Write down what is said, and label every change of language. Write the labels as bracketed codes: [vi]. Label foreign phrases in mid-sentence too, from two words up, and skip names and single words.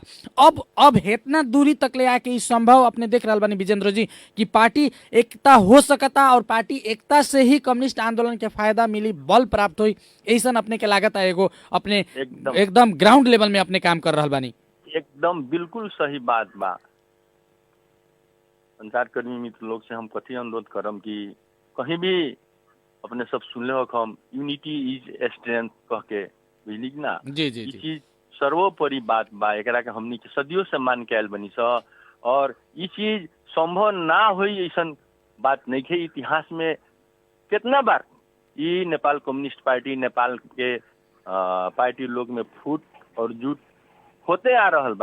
[bho] अब हेतना दूरी तक ले आके ई संभव अपने देख रहल बानी विजेंद्र जी कि पार्टी एकता हो सकता और पार्टी एकता से ही कम्युनिस्ट आंदोलन के फायदा मिली, बल प्राप्त हुई। ऐसा अपने के लागत है एगो अपने एकदम [en] ground level [bho] में अपने काम कर रहल बानी। एकदम बिल्कुल सही बात बा। संचारकर्मी मित्र लोग से हम कथी अनुरोध करम कि कहीं भी अपने सब सुनले हो हम [en] unity is strength [bho] कह के, बुझली कि ना? जी जी ई जी चीज सर्वोपरि बात बा, एकरा के हमनी के सदियों से मान के आयल बनी स। और ई चीज संभव ना होई ऐसन बात नहीं है। इतिहास में कितना बार ई नेपाल कम्युनिस्ट पार्टी, नेपाल के पार्टी लोग में फूट और जुट होते आ रहल बा।